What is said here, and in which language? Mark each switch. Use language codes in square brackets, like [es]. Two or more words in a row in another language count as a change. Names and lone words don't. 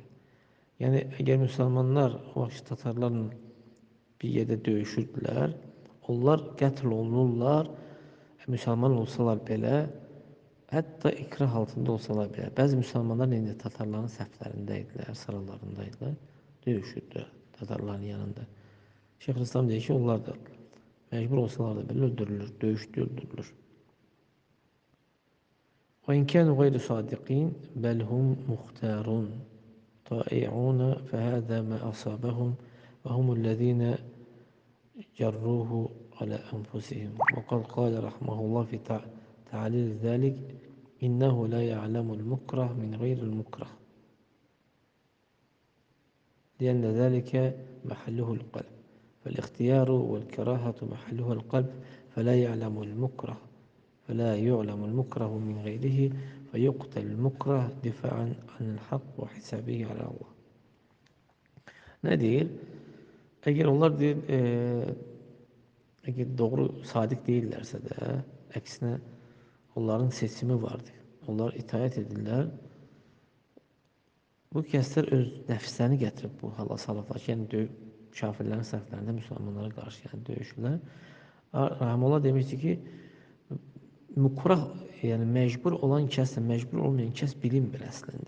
[az] Yəni, əgər müsəlmanlar o vaxt tatarlarla bir yerdə döyüşürdülər, onlar qətl olunurlar, müsəlman olsalar belə, hətta ikrah altında olsalar belə. Bəzi müsəlmanlar indi tatarların səhvlərində idilər, sıralarında idilər, döyüşürdülər tatarların yanında. Şeyxülislam deyir ki, onlar da məcbur olsalar da belə öldürülür, döyüşdə öldürülür. [ar] وإن كانوا غير صادقين بل هم مختارون طائعون فهذا ما أصابهم وهم الذين جروه على أنفسهم وقد قال رحمه الله في تعليل ذلك إنه لا يعلم المكره من غير المكره لأن ذلك محله القلب فالاختيار والكراهة محلها القلب فلا يعلم المكره من غيره فيقتل المكره دفاعا عن الحق وحسابه على Allah. [az] Ne deyir? Eğer onlar deyir, [tr] eğer doğru sadık değillerse de [az] əksinə onların seçimi vardır. Onlar itaət edirlər. Bu kəslər öz nəfslərini gətirib bu hala salıblar. Yəni kafirlərin səhvlərində müsəlmanlara qarşı yəni döyüşürlər. Rəhməllah demişdi ki, mükrah, yəni məcbur olan kəslə məcbur olmayan kəs bilinmir əslində.